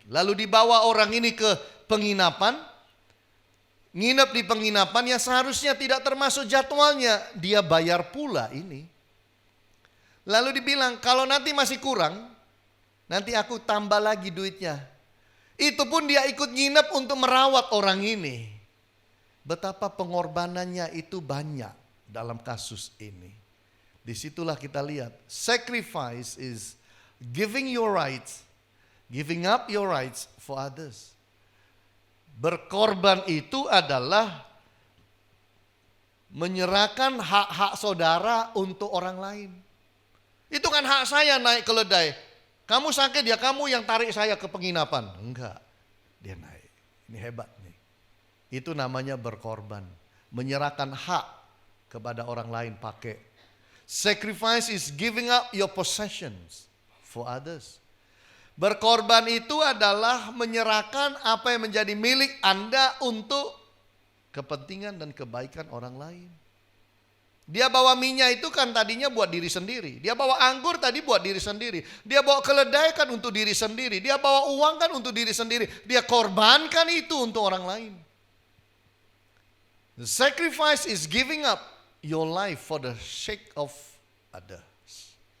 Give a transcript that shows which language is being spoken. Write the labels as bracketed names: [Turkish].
[Indonesian] Lalu dibawa orang ini ke penginapan, nginep di penginapan yang seharusnya tidak termasuk jadwalnya, dia bayar pula ini. Lalu dibilang, kalau nanti masih kurang, nanti aku tambah lagi duitnya. Itu pun dia ikut nginep untuk merawat orang ini. Betapa pengorbanannya itu banyak dalam kasus ini. Disitulah kita lihat, [English] sacrifice is giving your rights, giving up your rights for others. [Indonesian] Berkorban itu adalah menyerahkan hak-hak saudara untuk orang lain. Itu kan hak saya naik keledai. Kamu sakit ya, kamu yang tarik saya ke penginapan. Enggak, dia naik. Ini hebat nih. Itu namanya berkorban. Menyerahkan hak kepada orang lain pakai. [English] Sacrifice is giving up your possessions for others. [Indonesian] Berkorban itu adalah menyerahkan apa yang menjadi milik Anda untuk kepentingan dan kebaikan orang lain. Dia bawa minyak itu kan tadinya buat diri sendiri. Dia bawa anggur tadi buat diri sendiri. Dia bawa keledai kan untuk diri sendiri. Dia bawa uang kan untuk diri sendiri. Dia korbankan itu untuk orang lain. [English] The sacrifice is giving up your life for the sake of others.